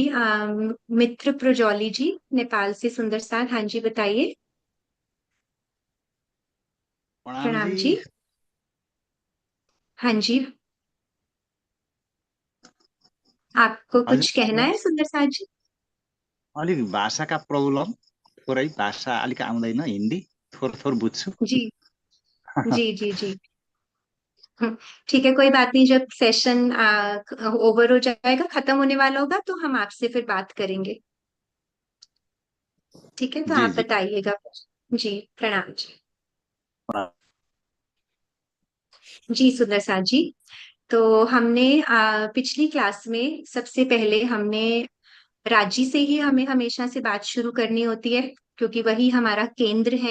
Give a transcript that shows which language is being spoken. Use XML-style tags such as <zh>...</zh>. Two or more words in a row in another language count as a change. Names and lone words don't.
<hi>मित्र प्रजौली जी नेपाल से सुंदर साथ, हाँ जी बताइए। प्रणाम प्रणाम जी। जी। हाँ जी, आपको कुछ कहना हजुर है सुंदर साथ जी?</hi> <ne>अलिक भाषाका प्रब्लम, थोरै भाषा अलिक आउँदैन, हिन्दी थोर थोर बुझ्छु।</ne> <hi>जी जी जी जी। ठीक है, कोई बात नहीं, जब</hi> <en>session over</en> <hi>हो जाएगा, खत्म होने वाला होगा तो हम आपसे फिर बात करेंगे। ठीक है, तो जी आप जी। बताइएगा। जी प्रणाम जी। जी सुंदर साथ जी, तो हमने पिछली क्लास में सबसे पहले हमने राजी से ही हमें हमेशा से बात शुरू करनी होती है, क्योंकि वही हमारा केंद्र है।</hi>